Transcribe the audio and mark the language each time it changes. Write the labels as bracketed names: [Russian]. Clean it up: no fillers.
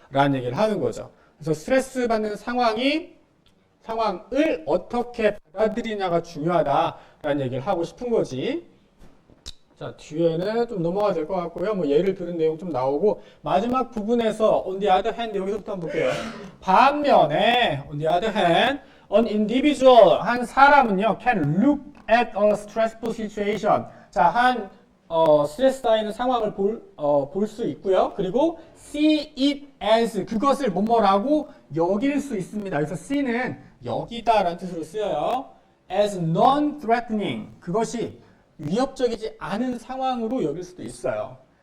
[Korean] 라는 얘기를 하는 거죠. 그래서 스트레스 받는 상황을 어떻게 받아들이냐가 중요하다라는 얘기를 하고 싶은 거지. 자, 뒤에는 좀 넘어가야 될 것 같고요. 예를 들은 내용 좀 나오고, 마지막 부분에서 [English] on the other hand, [Korean] 여기서부터 한번 볼게요. 반면에 [English] on the other hand, an individual, [Korean] 한 사람은요, [English] can look at a stressful situation. [Korean] 자, 스트레스 쌓이는 상황을 볼 수 있고요. 그리고 [English] see it as, [Korean] 그것을 뭐뭐라고 여길 수 있습니다. 그래서 see는 여기다 라는 뜻으로 쓰여요. [English] as non-threatening, [Korean] 그것이 위협적이지 않은 상황으로 여길 수도 있어요.